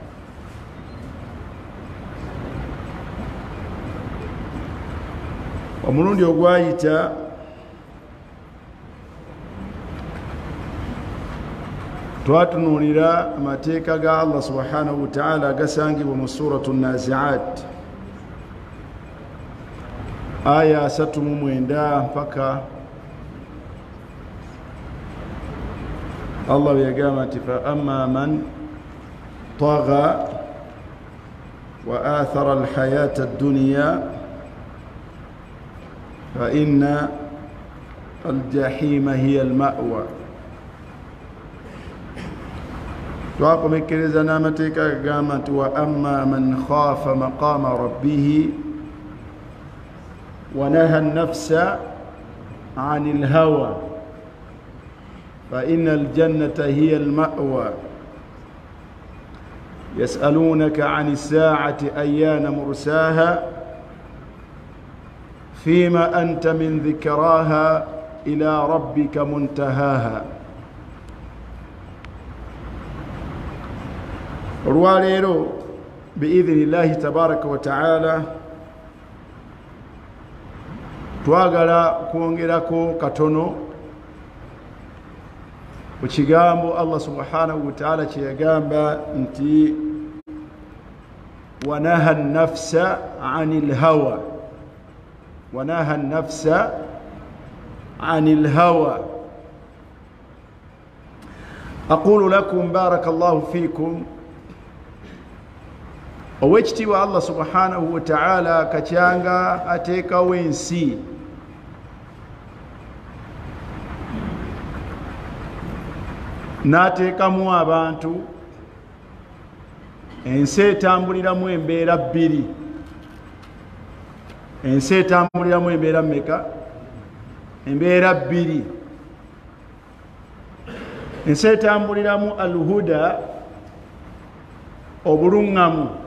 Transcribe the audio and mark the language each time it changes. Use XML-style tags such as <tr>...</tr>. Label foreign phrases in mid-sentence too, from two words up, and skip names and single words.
<lg>Omulundi ogwayita twatunuulira amateeka ga Allah</lg> <ar>سبحانه وتعالى</ar> <lg>agasangibwa mu suratu Nazi'at aya 39 mpaka Allah yagamba nti</lg> <ar>فأما من طغى وآثر الحياة الدنيا فإن الجحيم هي المأوى.</ar> <lg>Twakomekereza n'amateeka agamba nti</lg> <ar>وأما من خاف مقام ربه ونهى النفس عن الهوى فإن الجنة هي المأوى. يسألونك عن الساعة أيان مرساها فيم أنت من ذكراها إلى ربك منتهاها.</ar> <lg>Olwaleero</lg> <ar>بإذن الله تبارك وتعالى</ar> <lg>twagala kwongerako katono ku kigambo Allah</lg> <ar>سبحانه وتعالى</ar> <lg>kye yagamba nti</lg> <ar>ونهى النفس عن الهوى, ونهى النفس عن الهوى. أقول لكم بارك الله فيكم</ar> <lg>owekitiibwa Allah</lg> <ar>سبحانه وتعالى</ar> <lg>kakyanga ateekawo ensi n'ateekamu abantu ensi etambuliramu embeera bbiri ensi etambuliramu embeera mmeka embeera bbiri ensi etambuliramu alhuda obuluŋŋamu</lg>